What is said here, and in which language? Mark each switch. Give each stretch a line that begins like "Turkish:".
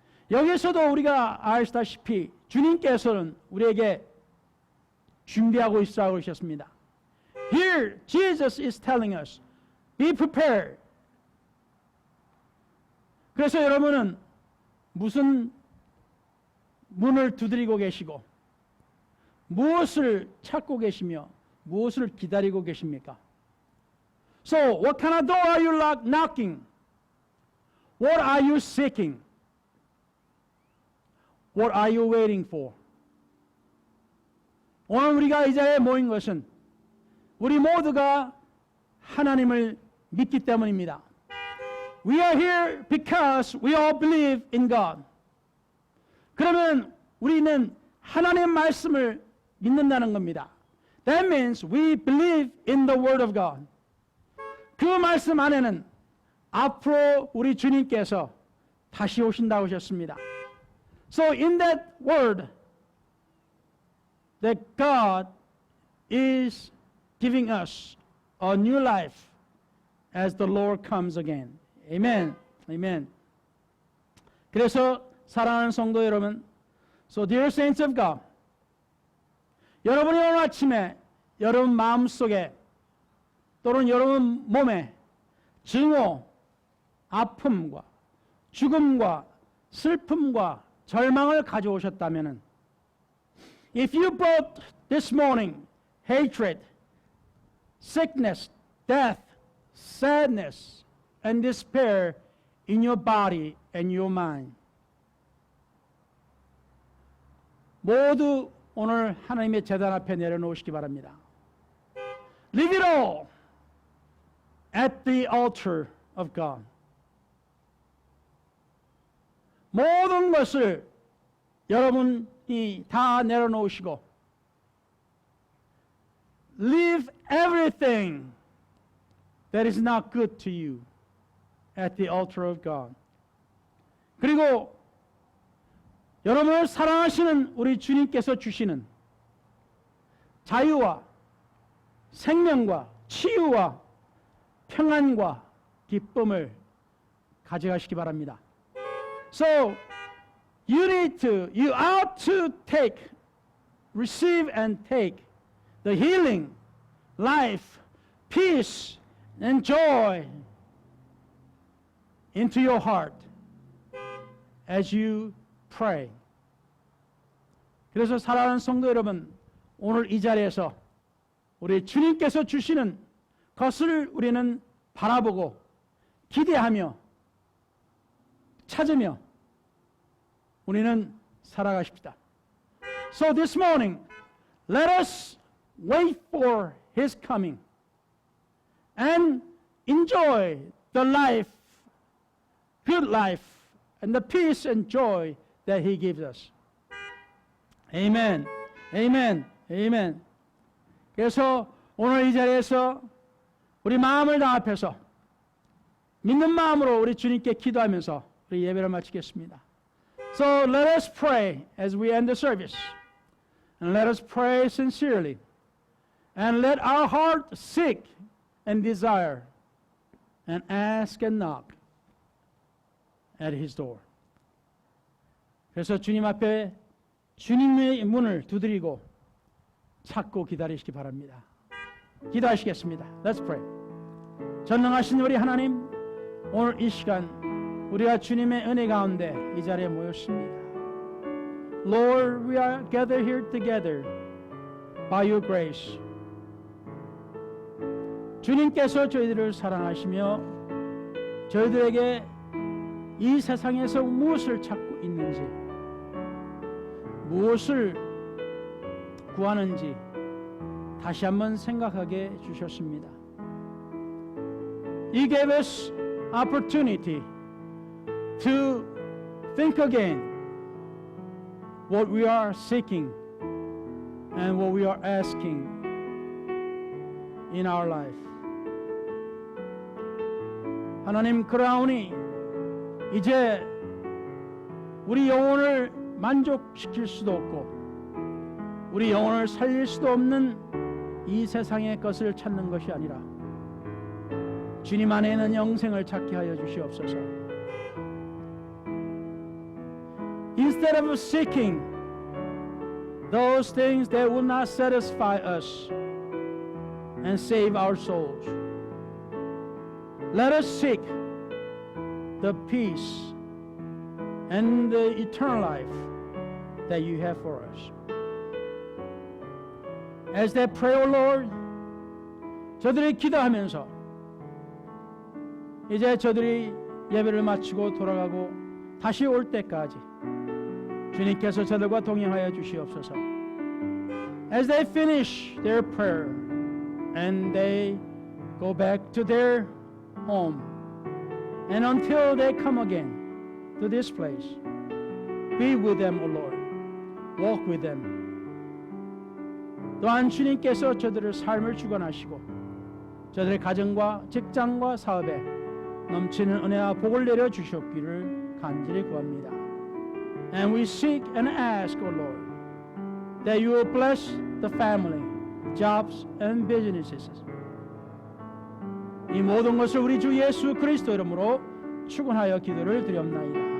Korean: 여기서도 우리가 아시다시피 주님께서는 우리에게 준비하고 있으라고 그러셨습니다.
English: Here Jesus is telling us, be prepared.
Korean: 그래서 여러분은 무슨 문을 두드리고 계시고 무엇을 찾고 계시며 무엇을 기다리고 계십니까?
English: So, what kind of door are you knocking? What are you seeking? What are you waiting for?
Korean: 오늘 우리가 이 자리에 모인 것은 우리 모두가 하나님을 믿기 때문입니다.
English: We are here because we all believe in God.
Korean: 그러면 우리는 하나님의 말씀을 믿는다는 겁니다.
English: That means we believe in the Word of God.
Korean: 그 말씀 안에는 앞으로 우리 주님께서 다시 오신다고 하셨습니다.
English: So in that word, that God is giving us a new life as the Lord comes again. Amen. Amen.
Korean: 그래서 사랑하는 성도 여러분,
English: so dear saints of God,
Korean: 여러분이 오늘 아침에 여러분 마음속에 또는 여러분 몸에 증오, 아픔과 죽음과 슬픔과 절망을 가져오셨다면,
English: if you brought this morning hatred, sickness, death, sadness, and despair in your body and your mind,
Korean: 모두 오늘 하나님의 제단 앞에 내려놓으시기 바랍니다.
English: Leave it all at the altar of God.
Korean: 모든 것을 여러분이 다 내려놓으시고
English: leave everything that is not good to you at the altar of God.
Korean: 그리고 여러분을 사랑하시는 우리 주님께서 주시는 자유와 생명과 치유와 평안과 기쁨을 가져가시기 바랍니다.
English: So you ought to receive and take the healing, life, peace, and joy into your heart as you pray.
Korean: 그래서 사랑하는 성도 여러분, 오늘 이 자리에서 우리 주님께서 주시는 것을 우리는 바라보고 기대하며 찾으며 우리는 살아가십시다.
English: So this morning, let us wait for His coming and enjoy the life, good life, and the peace and joy that He gives us. Amen. Amen. Amen.
Korean: 그래서 오늘 이 자리에서 우리 마음을 다 합해서 믿는 마음으로 우리 주님께 기도하면서 우리 예배를 마치겠습니다.
English: So let us pray as we end the service. And let us pray sincerely. And let our heart seek and desire and ask and knock at His door.
Korean: 그래서 주님 앞에 주님의 문을 두드리고 찾고 기다리시기 바랍니다. 기도하시겠습니다.
English: Let's pray.
Korean: 전능하신 우리 하나님, 오늘 이 시간 우리가 주님의 은혜 가운데 이 자리에 모였습니다.
English: Lord, we are gathered here together by your grace.
Korean: 주님께서 저희들을 사랑하시며 저희들에게 이 세상에서 무엇을 찾고 있는지, 무엇을 구하는지 다시 한번 생각하게 주셨습니다.
English: You gave us opportunity to think again what we are seeking and what we are asking in our life.
Korean: 하나님, 그러하오니 이제 우리 영혼을 만족시킬 수도 없고 우리 영혼을 살릴 수도 없는 이 세상의 것을 찾는 것이 아니라 주님 안에 있는 영생을 찾게 하여 주시옵소서.
English: Instead of seeking those things that will not satisfy us and save our souls, let us seek the peace and the eternal life that you have for us. As they pray, O Lord,
Korean: 저들이 기도하면서 이제 저들이 예배를 마치고 돌아가고 다시 올 때까지 주님께서 저들과 동행하여 주시옵소서.
English: As they finish their prayer and they go back to their home. And until they come again to this place, be with them, O Lord. Walk with them.
Korean: 또한 주님께서 저들의 삶을 주관하시고 저들의 가정과 직장과 사업에 넘치는 은혜와 복을 내려 주셨기를 간절히 구합니다.
English: And we seek and ask, O Lord, that you will bless the family, jobs and businesses.
Korean: 이 모든 것을 우리 주 예수 그리스도 이름으로 축원하여 기도를 드렸나이다.